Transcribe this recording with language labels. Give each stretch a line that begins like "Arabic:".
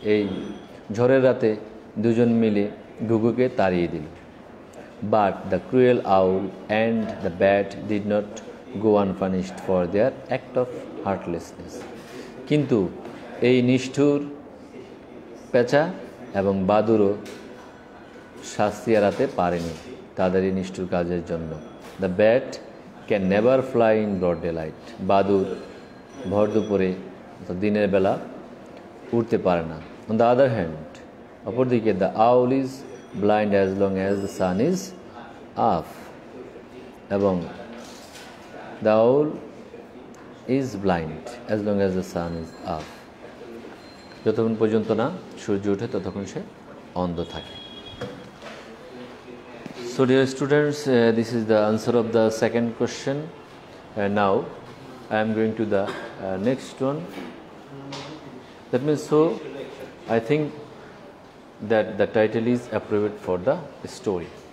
Bangla: এই ঝড়ের রাতে দুজন মিলে ঘুঘুকে তাড়িয়ে দিল।
English: But the cruel owl and the bat did not go unpunished for their act of heartlessness.
Bangla: কিন্তু এই নিষ্ঠুর পেঁচা এবং বাদুরও শাস্তি এড়াতে পারেনি তাদের এই নিষ্ঠুর কাজের জন্য।
English: The bat can never fly in broad daylight.
Bangla: বাদুর ভর দুপুরে দিনের বেলা উড়তে পারে না।
English: On the other hand,
Bangla: অপরদিকে
English: the owl is blind as long as the sun is up.
Bangla: এবং
English: the owl is blind as long as the sun is up.
Bangla: যতক্ষণ পর্যন্ত না সূর্য ওঠে ততক্ষণ সে অন্ধ থাকে।
English: So dear students, this is the answer of the second question. Now I am going to the next one. That means, so I think that the title is appropriate for the story.